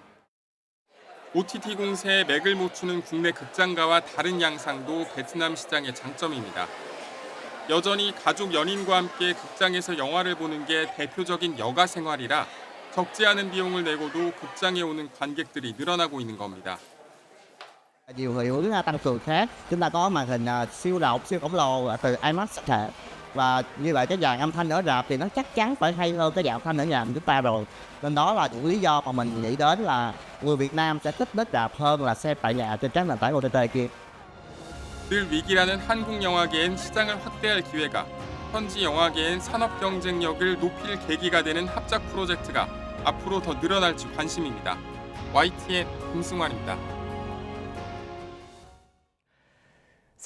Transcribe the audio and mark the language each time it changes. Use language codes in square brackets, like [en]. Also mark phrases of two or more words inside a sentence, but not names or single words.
[ko] OTT 공세에 맥을 못 추는 국내 극장가와 다른 양상도 베트남 시장의 장점입니다. 여전히 가족 연인과 함께 극장에서 영화를 보는 게 대표적인 여가 생활이라 적지 않은 비용을 내고도 극장에 오는 관객들이 늘어나고 있는 겁니다. [vi] Nhiều người hướng tăng cường khác, chúng ta có màn hình siêu rộng, siêu khổng lồ từ IMAX sắp thể và như vậy cái dàn âm thanh ở rạp thì nó chắc chắn phải hay hơn cái dàn âm thanh ở nhà của chúng ta rồi. Nên đó là những lý do mà mình nghĩ đến là người Việt Nam sẽ thích đến rạp hơn là xem tại nhà trên các nền tảng OTT kia. [ko] 늘 위기라는 한국 영화계엔 시장을 확대할 기회가, 현지 영화계엔 산업 경쟁력을 높일 계기가 되는 합작 프로젝트가 앞으로 더 늘어날지 관심입니다. YTN 김승환입니다.